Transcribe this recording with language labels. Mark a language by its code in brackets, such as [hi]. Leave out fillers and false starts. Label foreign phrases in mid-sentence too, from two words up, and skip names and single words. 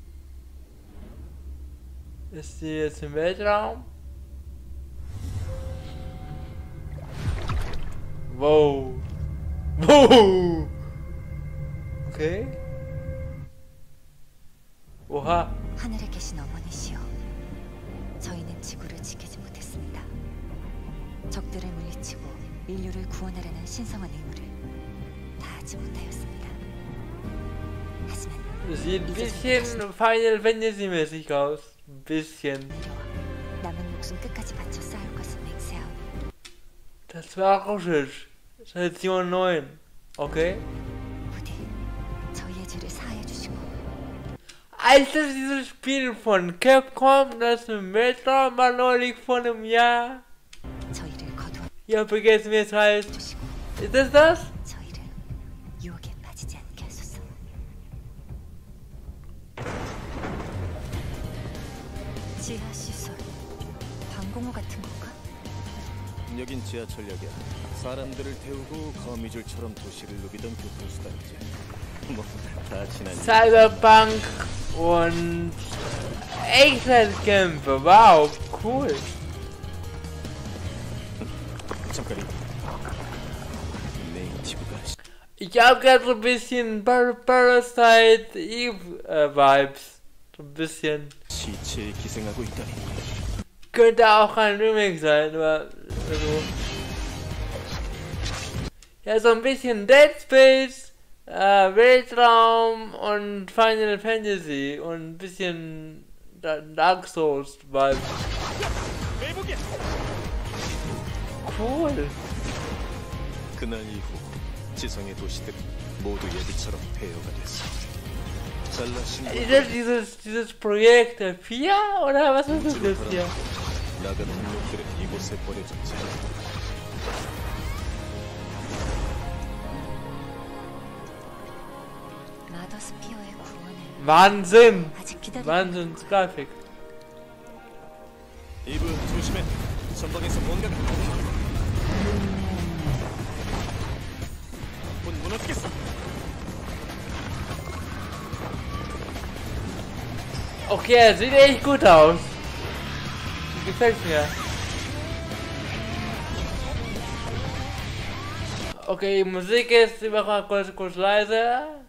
[de] Ist die jetzt im Weltraum? Wow. Wow. Okay. Oha. [ko] 하늘에 계신 어머니시여, 저희는 지구를 지키지 못했습니다. 적들을 물리치고 인류를 구원하려는 신성한 의무를 다하지 못하였습니다. 하지만 [de] Sieht ein bisschen Final Fantasy mäßig aus. Ein bisschen. [ko] 남은 목숨 끝까지 바쳐 쌓을 것을 맹세하오. [de] Das war russisch. Station 9. Okay. [ko] 부디 저희의 죄를 사하여 주시고. [de] Alter, dieses Spiel von Capcom, das im Weltraum war neulich vor einem Jahr. [ko] 저희를 거두어 [de] Ich hab vergessen, wie es heißt. [ko] 주시고 [de] Ist das das? [ko] 저희를 유혹에 빠지지 않게 하소서. 지하 시설, 방공호 같은 건가? 여긴 지하철역이야. 사람들을 태우고 거미줄처럼 도시를 누비던 교통수단이지. 뭐 다 지난 [de] Cyberpunk und Echtzeitkämpfe. Wow, cool. [ko] 잠깐 내 지구가 [de] Ich hab grad so ein bisschen Parasite Eve Vibes. So ein bisschen. [ko] 시체에 기생하고 있다니. [de] Könnte auch ein Remake sein, aber also. Ja, so ein bisschen Dead Space, Weltraum und Final Fantasy und ein bisschen Dark Souls Vibes. Cool. [ko] 그날 이후 지성의 도시들은 모두 예비처럼 폐허가 됐어. 잘라신 [de] Ist das dieses Projekt 4 oder was ist das jetzt hier? [ko] 나가는 놈들은 이곳에 버려졌지. 마더스피어의 구원을 [de] Wahnsinn! [ko] 아직 기다리고 [de] Wahnsinnsgrafik. [ko] 이브 조심해. 전방에서 뭔가가. 문 무너지겠어. [de] Okay, sieht echt gut aus. Gefällt mir. Okay, die Musik ist immer kurz leise.